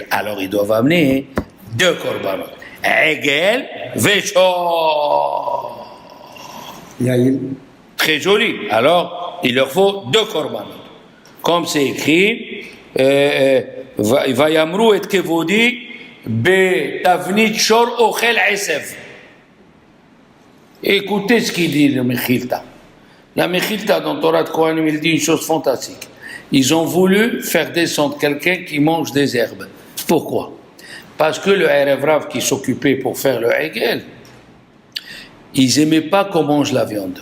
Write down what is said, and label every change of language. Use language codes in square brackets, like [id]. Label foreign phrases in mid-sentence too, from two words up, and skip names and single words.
[fr] Alors, ils doivent amener deux korbanot. [he] עגל, ושור. [fr] Très joli. Alors, il leur faut deux korbanot. Comme c'est écrit, [he] וימירו את כבודי בתבנית שור אוכל עשב. [fr] Écoutez ce qu'il dit le Mechilta. La Mechilta dans Torah de Kohanim, il dit une chose fantastique. Ils ont voulu faire descendre quelqu'un qui mange des herbes. Pourquoi? Parce que le Erev Rav qui s'occupait pour faire le Egel, ils n'aimaient pas qu'on mange la viande.